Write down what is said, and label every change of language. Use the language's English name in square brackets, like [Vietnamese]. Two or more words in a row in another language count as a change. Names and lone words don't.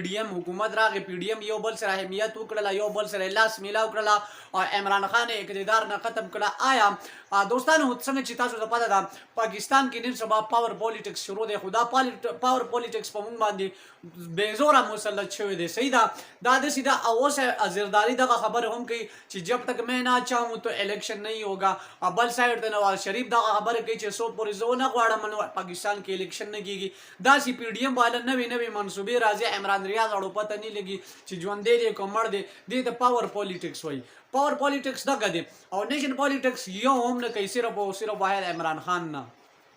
[Pashto] ډی ایم حکومت راغی پی ډی ایم یو بل سره اهمیت وکړه یو بل سره لاس میلاو کړه او عمران خان اقتدار نه ختم کړه آیا دوستانو څنګه چې تاسو ته پته ده پاکستان کې نن سبا [English] power politics [Pashto] شروع دی خدا [English] power politics [Pashto] په مونږ باندې بیزوره مسلط شوی دی صحیح ده دا د سیده اوس زرداری دغه خبر هم کوي چې [Urdu] جب تک میں نہ چاہوں تو الیکشن نہیں ہوگا [Pashto] بل سایډ ته نواز شریف دغه خبره کوي چې سو پورې زونه غواړم پاکستان کې الیکشن نه کیږي دا سی پی ډی ایم والا نوې منصوبې راځي عمران ریاض اړو پته نه لګي چې ژوند دی کومړ دی د [English] power politics [Pashto] وای [English] power politics [Pashto] دغه دی او [English] nation politics [Pashto] یو هم نه کوي صرف او صرف واحد عمران خان نه